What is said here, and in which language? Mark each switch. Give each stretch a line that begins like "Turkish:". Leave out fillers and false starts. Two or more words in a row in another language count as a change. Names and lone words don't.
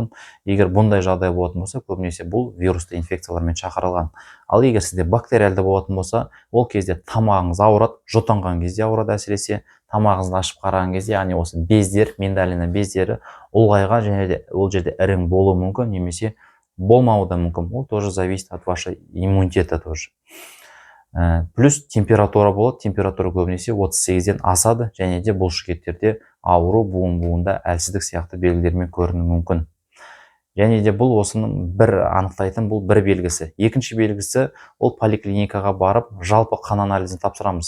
Kazakh: Егер бұндай жағдай болатын болса, көбінесе бұл вирусты инфекциялармен шақырылған. Ал егер сізде бактериалды болатын болса, ол кезде тамағыңыз ауырады, жұтынған кезде ауырады әсіресе, тамағыңызды ашып қараған кезде, яғни осы бездер, миндалина бездері ұлғайған және де ол жерде ірің болуы мүмкін немесе болмауы да мүмкін.
Russian: Ол тоже зависит от вашей иммунитета тоже.
Kazakh: Плюс температура болады. Температура көбінесе 38-ден асады және де бұлшықеттерде ауру, буында әлсіздік сияқты белгілермен көрінуі мүмкін. Және де бұл осының бір анықтайтын бұл бір белгісі. Екінші белгісі, ол поликлиникаға барып, жалпы қан анализін тапсырамыз.